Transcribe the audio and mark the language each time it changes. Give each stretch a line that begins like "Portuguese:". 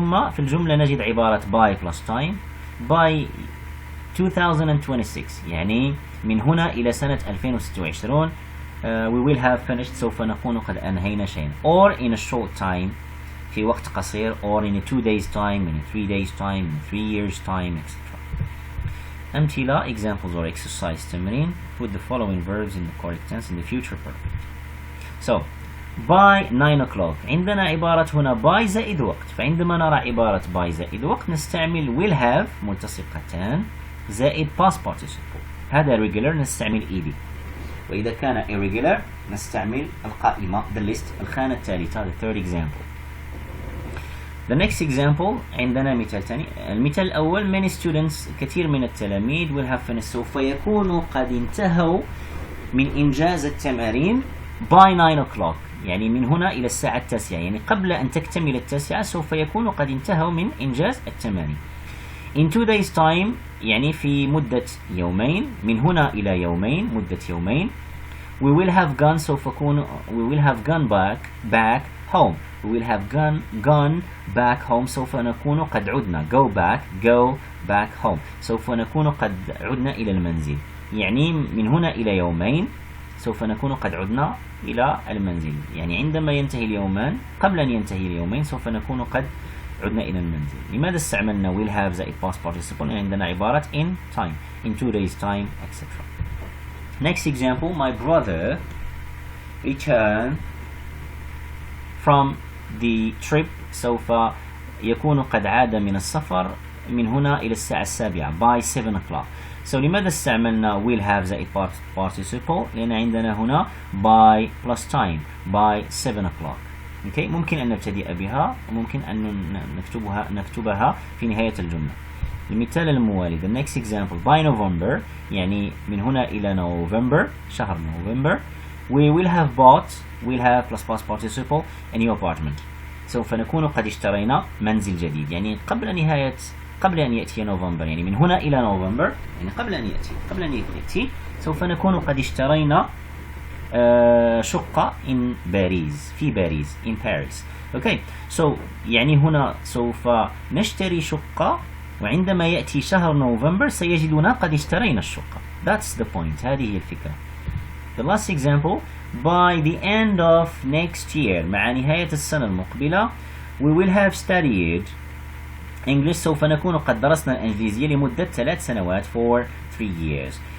English: ثم في الجملة نجد عبارة by plus time by 2026
Arabic: يعني من هنا إلى سنة 2026
English: we will have finished
Arabic: سوف نكون قد أنهينا شيئا
English: or in a short time في وقت قصير or in a 2 days time in a 3 days time in 3 years time etc. أمثلة examples or exercise تمرين put the following verbs in the correct tense in the future perfect.
Arabic: so by 9 o'clock عندنا عبارة هنا by زائد وقت فعندما نرى عبارة by زائد وقت نستعمل will have ملتصقتان زائد past participle هذا regular نستعمل ed وإذا كان irregular نستعمل القائمة the list الخانة الثالثة
English: the third example.
Arabic: the next example عندنا مثال ثاني المثال الأول
English: many students
Arabic: كثير من التلاميذ
English: will have finished
Arabic: سوف يكونوا قد انتهوا من إنجاز التمارين
English: by 9 o'clock
Arabic: يعني من هنا إلى الساعة 9 يعني قبل أن تكتمل 9 سوف يكونوا قد انتهوا من إنجاز التمارين.
English: In 2 days time
Arabic: يعني في مدة يومين، من هنا إلى يومين، مدة يومين.
English: We will have gone
Arabic: سوف أكون
English: we will have gone back home. We will have gone back home
Arabic: سوف نكون قد عدنا.
English: go back home
Arabic: سوف نكون قد عدنا إلى المنزل. يعني من هنا إلى يومين سوف نكون قد عدنا إلى المنزل. يعني عندما ينتهي اليومان، قبل أن ينتهي اليومين سوف نكون قد عدنا إلى المنزل.
English: لماذا استعملنا will have زائد past participle؟ عندنا عبارة in time, in 2 days time, etc. Next example, my brother returned from the trip.
Arabic: سوف يكون قد عاد من السفر من هنا إلى الساعة 7
English: by 7 o'clock.
Arabic: So لماذا استعملنا will have زائد participle؟ لأن عندنا هنا by plus time by 7 o'clock.
English: Okay.
Arabic: ممكن أن نبتدئ بها وممكن أن نكتبها في نهاية الجملة.
English: المثال الموالي the next example by November يعني من هنا إلى November شهر November we will have plus past participle a new apartment.
Arabic: سوف نكون قد اشترينا منزل جديد. يعني قبل أن يأتي نوفمبر، يعني من هنا إلى نوفمبر، يعني قبل أن يأتي سوف نكون قد اشترينا شقة في باريس in Paris.
English: Okay.
Arabic: So يعني هنا سوف نشتري شقة وعندما يأتي شهر نوفمبر سيجدنا قد اشترينا الشقة.
English: That's the point.
Arabic: هذه هي الفكرة.
English: The last example by the end of next year
Arabic: مع نهاية السنة المقبلة
English: we will have studied English
Arabic: سوف نكون قد درسنا الإنجليزية لمدة 3 سنوات
English: for 3 years.